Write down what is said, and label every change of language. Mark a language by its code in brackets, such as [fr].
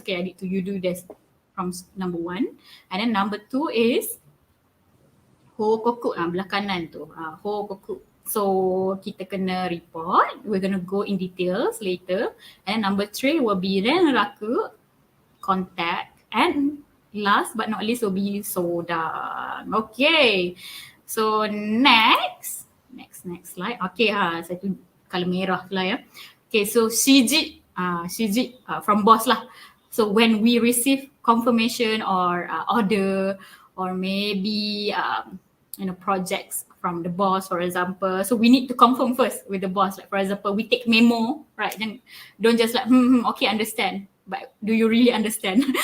[en] Okay, I need to you do this from number one. And then number two is hokoku, [ms] belah kanan tu. [en] Hokoku. So [ms] kita kena [en] report. We're gonna go in details later. And number three will be renraku, contact, and last but not least will be sodang. Okay. So next slide. [ms] Okay, saya tu color merah lah ya. [en] Okay, so shiji from boss lah. So when we receive confirmation or order or maybe projects from the boss, for example, so we need to confirm first with the boss. Like for example, we take memo, right? Then don't just like okay, understand, but do you really understand?